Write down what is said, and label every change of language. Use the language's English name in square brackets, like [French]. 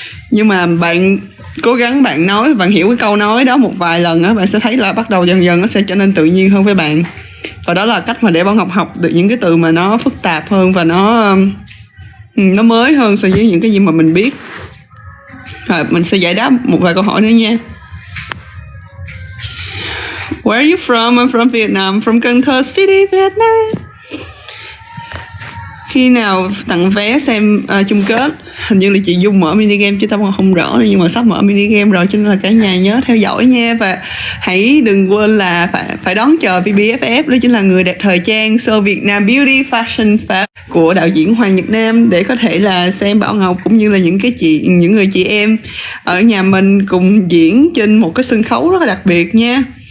[Vietnamese] Nhưng mà bạn cố gắng bạn nói, bạn hiểu cái câu nói đó một vài lần á, bạn sẽ thấy là bắt đầu dần dần nó sẽ trở nên tự nhiên hơn với bạn. Và đó là cách mà để Bảo Ngọc học được những cái từ mà nó phức tạp hơn và nó mới hơn so với những cái gì mà mình biết. Rồi mình sẽ giải đáp một vài câu hỏi nữa nha. [English] Where are you from? I'm from Vietnam, from Cần Thơ City, Vietnam. [Vietnamese] Khi nào tặng vé xem chung kết? Hình như là chị Dung mở mini game chứ tao còn không rõ, nhưng mà sắp mở mini game rồi, cho nên là cả nhà nhớ theo dõi nha. Và hãy đừng quên là phải đón chờ VBFF, đó chính là Người Đẹp Thời Trang Show Việt Nam Beauty Fashion Fest của đạo diễn Hoàng Nhật Nam, để có thể là xem Bảo Ngọc cũng như là những người chị em ở nhà mình cùng diễn trên một cái sân khấu rất là đặc biệt nha.